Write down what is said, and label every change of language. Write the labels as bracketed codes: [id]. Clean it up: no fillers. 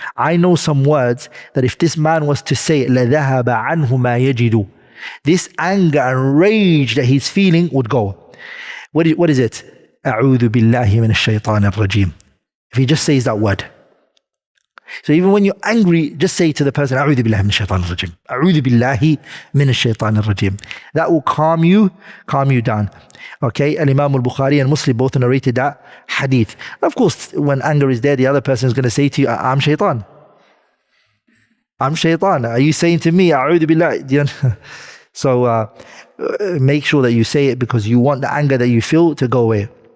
[en] I know some words that if this man was to say, [ar] لَذَهَبَ عَنْهُ مَا يَجِدُ. [en] This anger and rage that he's feeling would go. What is it? [ar] أَعُوذُ بِاللَّهِ مِنَ الشَّيْطَانِ الرَّجِيمِ. [en] If he just says that word. So even when you're angry, just say to the person, [ar] أعوذ بالله من الشيطان الرجيم. أعوذ بالله من الشيطان الرجيم. [en] That will calm you down. Okay, Al-Imam al-Bukhari and Muslim both narrated that hadith. Of course, when anger is there, the other person is going to say to you, I'm shaitan. I'm shaitan. Are you saying to me, [ar] أعوذ بالله? [en] So make sure that you say it because you want the anger that you feel to go away.